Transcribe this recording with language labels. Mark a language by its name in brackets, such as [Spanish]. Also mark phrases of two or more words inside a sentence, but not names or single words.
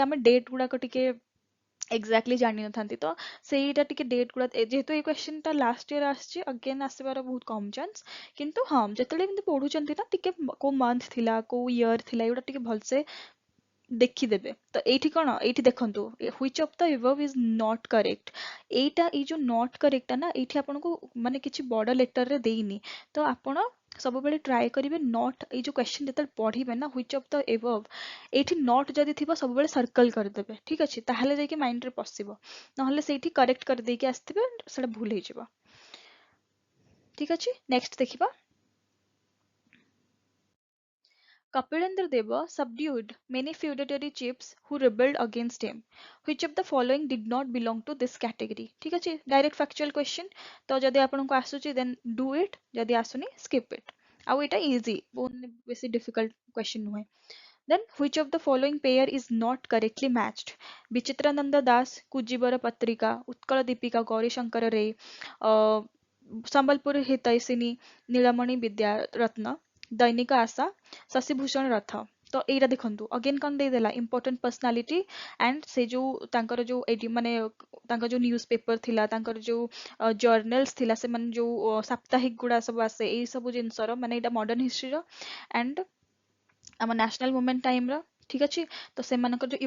[Odia] ଆମେ ଡେଟ୍ ଗୁଡାକ ଟିକେ ଏକ୍ଜାକ୍ଟଲି ଜାଣିନଥାନ୍ତି ତ ସେଇଟା ଟିକେ ଡେଟ୍ ଗୁଡା ଯେହେତୁ ଏଇ କ୍ୱେଶ୍ଚନ ଟା [English] last year [Odia] ଆସିଛି ଅଗେନ୍ ଆସିବାର ବହୁତ କମ ଚାନ୍ସ କିନ୍ତୁ ହଁ ଯେତେବେଳେ ଏମିତି ପଢୁଛନ୍ତି ନା ଟିକେ କୋଉ ମନ୍ଥ ଥିଲା କୋଉ ଇୟର ଥିଲା ଏଗୁଡା ଟିକେ ଭଲସେ ଦେଖିଦେବେ ତ ଏଇଠି କଣ ଏଇଠି ଦେଖନ୍ତୁ [English] which of the above is not [Odia] correct ଏଇଟା ଏଇ ଯୋଉ [English] not correct [Odia] ଟା ନା ଏଇଠି ଆପଣଙ୍କୁ ମାନେ କିଛି ବଡ ଲେଟରରେ ଦେଇନି ତ ଆପଣ ସବୁବେଳେ ଟ୍ରାଏ କରିବେ ନଟ୍ ଏଇ ଯୋଉ କ୍ୱେଶ୍ଚନ ଯେତେବେଳେ ପଢିବେ ନା [English] which of the above [Odia] ଏଇଠି ନଟ୍ ଯଦି ଥିବ ସବୁବେଳେ ସର୍କଲ କରିଦେବେ ଠିକ ଅଛି ତାହେଲେ ଯାଇକି ମାଇଣ୍ଡରେ ପଶିବ ନହେଲେ ସେଇଠି କରେକ୍ଟ କରିଦେଇକି ଆସିଥିବେ ସେଟା ଭୁଲ ହେଇଯିବ ଠିକ ଅଛି ନେକ୍ସଟ ଦେଖିବା [English] Kapilendra Deva subdued many feudatory chiefs who rebelled against him. Which of the following did not belong to this category? [Odia] ठीक ଅଛି [English] direct factual question [Odia] ତ ଯଦି ଆପଣଙ୍କୁ ଆସୁଛି [English] then do it [Odia] ଯଦି ଆସୁନି [English] skip it [Odia] ଆଉ ଏଇଟା easy ବହୁତ ବେଶୀ [English] difficult question [Odia] ନୁହେଁ [English] then which of the following pair is not correctly matched [Odia] ବିଚିତ୍ରାନନ୍ଦ ଦାସ କୁଜିବର ପତ୍ରିକା ଉତ୍କଳ ଦୀପିକା ଗୌରୀଶଙ୍କର ରେ ସମ୍ବଲପୁର ହିତୈଷିଣୀ ନୀଳମଣି ବିଦ୍ୟା ରତ୍ନ ଦୈନିକ ଆଶା ଶଶିଭୂଷଣ ରଥ ତ ଏଇଟା ଦେଖନ୍ତୁ ଅଗେନ୍ କଣ ଦେଇଦେଲା [English] important personality [Odia] ଆଣ୍ଡ ସେ ଯୋଉ ତାଙ୍କର ଯୋଉ ଏଇଠି ମାନେ ତାଙ୍କ ଯୋଉ [English] news paper [Odia] ଥିଲା ତାଙ୍କର ଯୋଉ ଜର୍ନାଲ୍ସ ଥିଲା ସେମାନେ ଯୋଉ ସାପ୍ତାହିକ ଗୁଡା ସବୁ ଆସେ ଏଇ ସବୁ ଜିନିଷର ମାନେ ଏଇଟା [English] modern history [Odia] ଆଣ୍ଡ ଆମ [English] national movement time [Odia] ଠିକ ଅଛି ତ ସେମାନଙ୍କର ଯୋଉ